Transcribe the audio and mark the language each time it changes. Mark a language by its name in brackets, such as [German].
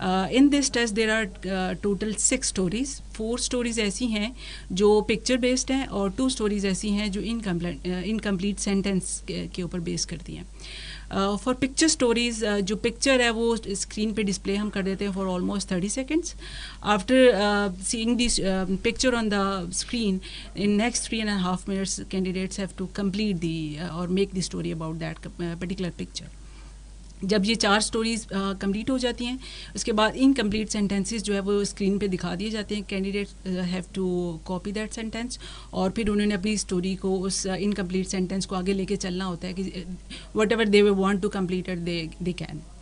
[English] In this test there are total 6 stories. [Urdu] 4 stories ایسی ہیں جو پکچر بیسڈ ہیں اور 2 اسٹوریز ایسی ہیں جو انکمپلیٹ سینٹینس کے اوپر بیس کرتی ہیں. فار پکچر اسٹوریز جو پکچر ہے وہ اسکرین پہ ڈسپلے ہم کر دیتے ہیں [English] For almost 30 seconds. After seeing this picture on the screen in next 3.5 minutes candidates have to complete or make the story about that particular picture. [Urdu] جب یہ 4 اسٹوریز کمپلیٹ ہو جاتی ہیں اس کے بعد انکمپلیٹ سینٹینسز جو ہے وہ اسکرین پہ دکھا دیے جاتے ہیں. [English] candidate have to copy that sentence [Urdu] اور پھر انہوں نے اپنی اسٹوری کو اس انکمپلیٹ سینٹینس کو آگے لے کے چلنا ہوتا ہے کہ [English] Whatever they want to complete it they can.